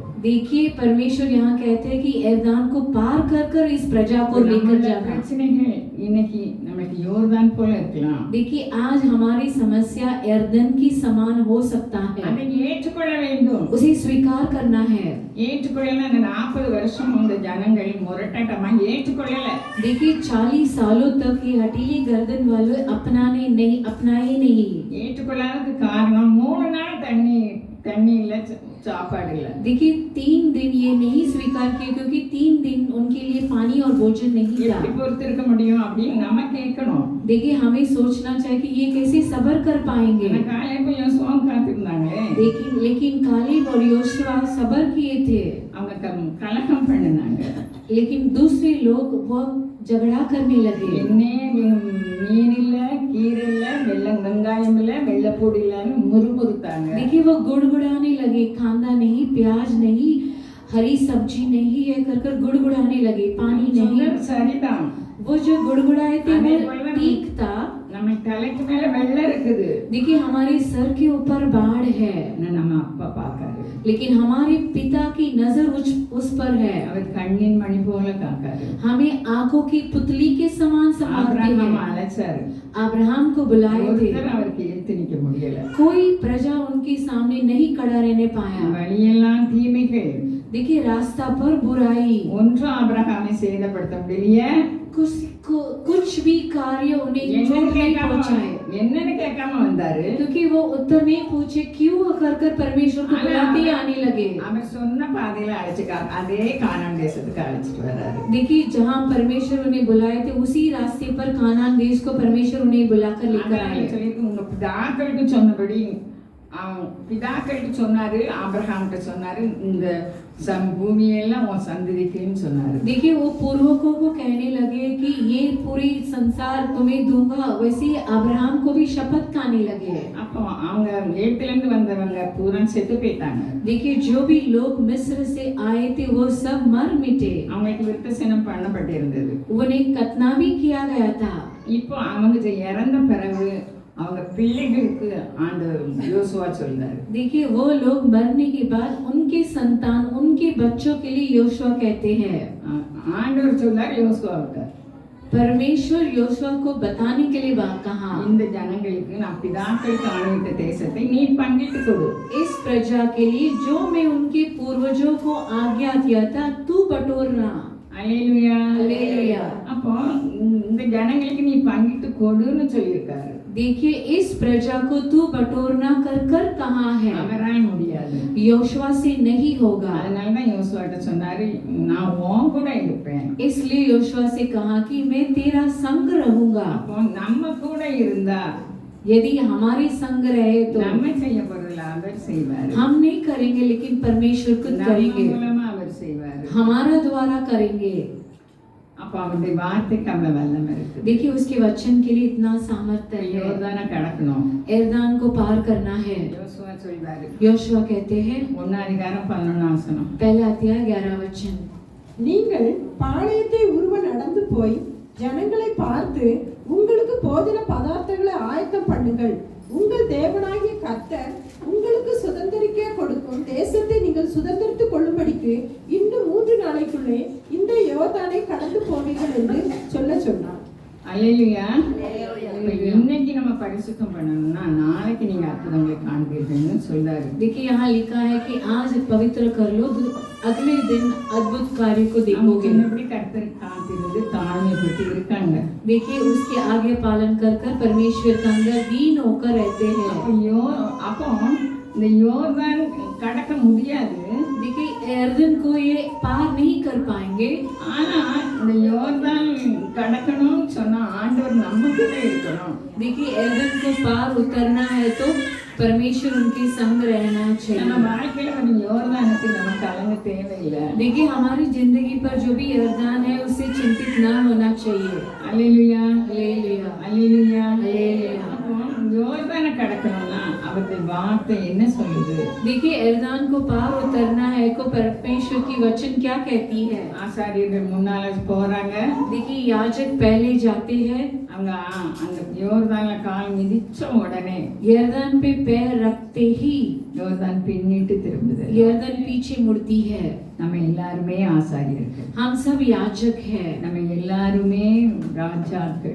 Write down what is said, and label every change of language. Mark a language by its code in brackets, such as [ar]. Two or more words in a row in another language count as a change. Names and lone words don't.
[hi] देखिए परमेश्वर यहाँ कहते हैं कि एर्दान को पार कर कर इस प्रजा को लेकर जाना। [ta] பிரச்சனைகள் இன்னைக்கு நமக்கு யோர்தான் போல இருக்கலாம். [hi] देखिए आज हमारी समस्या एर्दन की समान हो सकता है, [ta] அதை ஏற்றுக்கொள்ள வேண்டும். [hi] उसे स्वीकार करना है। [ta] ஏற்றுக்கொள்ளல. அந்த 40 வருஷம் இந்த ஜனங்கள் முரட்டட்டமா ஏற்றுக்கொள்ளல. [hi] देखिए 40 सालों तक ये हटीली गर्दन वाले अपनाए नहीं। [ta] ஏற்றுக்கொள்ளாததுக்கு காரணம் 3 நாள் தண்ணி இல்ல, சாப்பாடு இல்ல. [hi] देखिए 3 दिन ये नहीं स्वीकार किए क्योंकि 3 दिन उनके लिए पानी और भोजन नहीं था। [ta] எப்படி பொறுத்திருக்க முடியும் அப்படின்னு நம்ம கேட்கணும். [hi] देखिए हमें सोचना चाहिए कि ये कैसे सब्र कर पाएंगे। [ta] காலேப் யோசுவாவும் காத்திருந்தாங்களே. [hi] लेकिन कालेब और योशुआ सब्र किए थे। [ta] அவங்க கலகம் பண்ணினாங்க. [hi] लेकिन दूसरे लोग वो झगड़ा करने लगे। [ta] என்னே மீன் இல்ல, கீரை இல்ல, வெங்காயம் இல்ல, வெள்ளைப்பூடி இல்லன்னு முறுமுறுத்தாங்க. [hi] देखिए वो गुड़गुड़ाने लगे, कांदा नहीं, प्याज नहीं, हरी सब्जी नहीं है कर गुड़गुड़ाने लगे, पानी नहीं। [ta] சரிதான். [hi] वो जो गुड़गुड़ाए थे वो ठीक था। [ta] நம்ம தலைக்கு மேல வெள்ளை இருக்குது. [hi] देखिए हमारे सर के ऊपर बाढ़ है, [ta] நம்ம அப்பா பார்க்காரு. [hi] लेकिन हमारे पिता की नजर उस पर है। [ta] அவர் கண்ணின் மணி போல காக்காரு. [hi] हमें आंखों की पुतली के समान संभालते हैं। [ta] அழைச்சாரு, [hi] अब्राहम को बुलाए थे, [ta] அவருக்கு ஏத்து நிக்க முடியல. [hi] कोई प्रजा उनके सामने नहीं खड़ा रहने पाया। [ta] வழியெல்லாம் தீமைகள். [hi] देखिए रास्ता पर बुराई, [ta] ஒன்றும் ஆபிரகாமை சேதப்படுத்த முடியலையே. [hi] कुछ भी कार्य उन्हें चोट नहीं पहुंचाए। [ta] என்னன்னு கேட்காம வந்தாரு. [hi] क्योंकि वो उत्तर नहीं पूछे, क्यों कर परमेश्वर को बुलाते आने लगे। [ta] அவர் சொன்ன பாதையில அழைச்சுக்காங்க, அதே கானான் தேசத்துக்கு அழைச்சிட்டு வர்றாரு. [hi] देखिए जहाँ परमेश्वर उन्हें बुलाए थे उसी रास्ते पर कानान देश को परमेश्वर उन्हें बुलाकर लेकर आए। [ta] உங்க பிதாக்களுக்கு சொன்னபடி பிதாக்களுக்கு சொன்னாரு, ஆபிரகாம்கிட்ட சொன்னாரு, இந்த பூமியெல்லாம் உன் சந்ததிக்குன்னு சொன்னாரு. [hi] देखिए वो पूर्वकों को कहने लगे कि ये पूरी संसार तुम्हें दूंगा, वैसे अब्राहम को भी शपथ खाने लगे। [ta] அப்போ அவங்க எகிப்துல இருந்து வந்தவங்க பூரா செத்து போயிட்டாங்க. [hi] देखिए जो भी लोग मिस्र से आए थे वो सब मर मिटे, [ta] அவங்களுக்கு விருத்தசேதனம் பண்ணப்பட்டிருந்தது. [hi] उन्हें खतना भी किया गया था। [ta] இப்போ அவங்க இறந்த பிறகு அவங்க பிள்ளைகளுக்கு ஆண்டவர் யோசுவா சொல்றாரு. [hi] देखिए वो लोग मरने के बाद उनके संतान उनके बच्चों के लिए योशुआ कहते हैं। [ta] ஆண்டவர் சொல்றாரு யோசுவாவுக்கு, [hi] परमेश्वर योशुआ को बताने के लिए बात कहा, [ta] இந்த ஜனங்களுக்கு நான் பிதாக்களுக்கு ஆணையிட்ட தேசத்தை நீ பங்கிட்டு கொடு। [hi] इस प्रजा के लिए जो मैं उनके पूर्वजों को आज्ञा दिया था तू बटोरना। [ta] அல்லேலூயா அல்லேலூயா। அப்போ இந்த ஜனங்களுக்கு நீ பங்கிட்டு கொடுன்னு சொல்லியிருக்காரு. [hi] देखिए इस प्रजा को तू बटोरना कर कहाँ है, [ta] அவரால் முடியாது, [hi] योशुआ से नहीं होगा। [ta] அதனால தான் யோசுவாட்ட சொன்னாரு, நான் உன் கூட இருப்பேன்। [hi] इसलिए योशुआ से कहा कि मैं तेरा संग रहूंगा। [ta] அப்போ நம்ம கூட இருந்தா [hi] यदि हमारे संग रहे तो [ta] நம்ம செய்ய போறதில்ல, அவர் செய்வார்। [hi] हम नहीं करेंगे लेकिन परमेश्वर खुद [ta] நம்ம [hi] करेंगे, [ta] மூலமா அவர் செய்வார்। [hi] हमारा द्वारा करेंगे। [ta] அப்ப அவருடைய வார்த்தைக்கு அந்த வல்லமை இருக்கு। [hi] देखिए उसके वचन के लिए इतना सामर्थ्य है। [ta] யோர்தானை கடக்கணும், [hi] एर्दान को पार करना है। [ta] யோசுவா சொல்றாரு, [hi] योशुआ कहते हैं 1:11 पहला अध्याय 11 वचन, [ta] நீங்கள் பாளையத்தை உருவ நடந்து போய் ஜனங்களை பார்த்து உங்களுக்கு போஜன பதார்த்தங்களை ஆயத்தம் பண்ணுங்கள். உங்கள் தேவனாகிய கர்த்தர் உங்களுக்கு சுதந்திரிக்க கொடுக்கும் தேசத்தை நீங்கள் சுதந்திரித்துக் கொள்ளும்படிக்கு இன்னும் 3 நாளைக்குள்ளே இந்த யோர்தானை கடந்து போவீர்கள் என்று சொன்னார். அல்லேலூயா। இன்னைக்கு நம்ம பரிசுத்தம் பண்ணணும்னா நாளைக்கு நீங்க அற்புதங்களை காண்பீர்கள்னு சொல்றாரு। [hi] देखिए यहाँ लिखा है कि आज पवित्र कर लो, अगले दिन अद्भुत कार्य को देखोगे। [ta] எப்படி கர்த்தர் காத்திருந்து தாழ்மைப்பட்டு இருக்காங்க। [hi] देखिए उसके आगे पालन कर परमेश्वर के अंदर दीन होकर रहते हैं। [ta] அப்போ இந்த யோர்தான் கடக்க முடியாது। [hi] देखिए यर्दन को ये पार नहीं कर पाएंगे। [ta] ஆனா இந்த யோர்தான் கடக்கணும்னு சொன்னா ஆண்டவர் நமக்குள்ள இருக்கணும். [hi] देखिए यर्दन को पार उतरना है तो परमेश्वर उनके संग रहना [ta] நம்ம [hi] चाहिए। [ta] வாழ்க்கையில ஒரு யோர்தானுக்கு நம்ம கலங்க தேவையில்லை. [hi] देखिए हमारी जिंदगी पर जो भी यर्दान है उससे चिंतित ना होना चाहिए। [ta] அல்லேலூயா [hi] हालेलुया [ta] அல்லேலூயா. [hi] हालेलुया। [ta] அப்போ யோர்தானை கடக்கணும்னா அவருடைய வார்த்தை என்ன சொல்லுது? [hi] देखिए यर्दान को पार उतरना है को परमेश्वर की वचन क्या कहती है। [ta] ஆசாரியர்கள் முன்னால போறாங்க. [hi] देखिए याजक पहले जाते हैं, [ta] அவங்க அந்த யோர்தான்ல கால் மிதிச்ச உடனே [hi] यर्दन पे पैर रखते ही [ta] யோர்தான் பின்னிட்டு திரும்புது. [hi] यर्दन पीछे मुड़ती है। [ta] நம்ம எல்லாருமே ஆசாரியர்கள். [hi] हम सब याजक हैं, [ta] நம்ம எல்லாருமே ராஜாக்கள்.